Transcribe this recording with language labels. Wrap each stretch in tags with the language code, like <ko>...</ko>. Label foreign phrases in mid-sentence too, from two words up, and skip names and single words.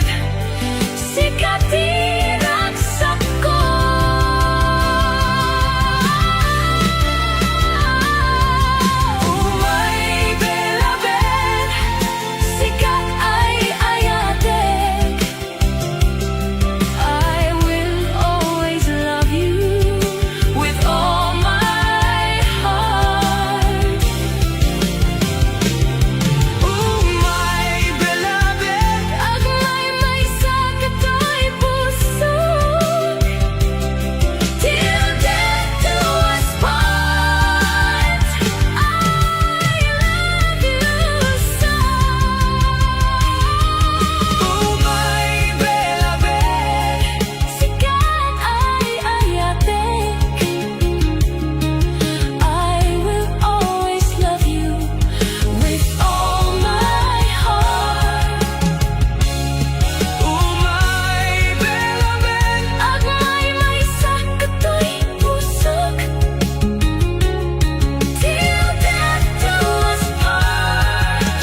<ilo>Sikat iragsak ko. Umay beloved. Sikat ay ayatek.</ilo> <en>I will always love you with all my heart.</en> <ilo>Umay beloved. Agmay may sakato'y pusok.</ilo> <en>Till death do us part. I love you so.</en> <ilo>Umay beloved. Sikat ay ayatek.</ilo> <en>I will always love you with all my heart.</en> <ilo>Umay beloved. Agmay may sakato'y pusok.</ilo> <en>Till death do us part.</en>